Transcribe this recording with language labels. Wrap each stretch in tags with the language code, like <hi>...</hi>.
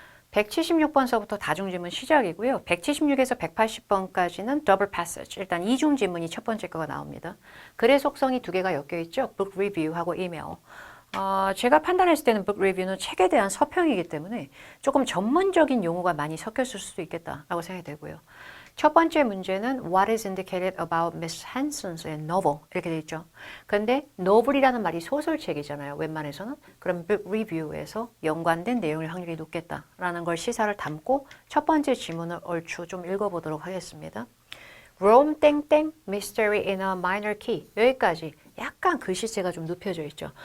<ko>176번서부터 다중지문 시작이고요. 176에서 180번까지는 더블 패시지. 일단 이중지문이 첫 번째 거가 나옵니다. 글의 속성이 두 개가 엮여 있죠. book review하고 이메일. 제가 판단했을 때는 book review는 책에 대한 서평이기 때문에 조금 전문적인 용어가 많이 섞였을 수도 있겠다라고 생각이 되고요. 첫 번째 문제는</ko> <en>What is indicated about Miss Hanson's novel?</en> <ko>이렇게 돼 있죠. 근데 novel이라는 말이 소설책이잖아요. 웬만해서는. 그럼 book review에서 연관된 내용일 확률이 높겠다라는 걸 시사를 담고 첫 번째 지문을 얼추 좀 읽어보도록 하겠습니다. Rome 땡땡 Mystery in a Minor Key 여기까지 약간 글씨체가 좀 눕혀져 있죠.</ko>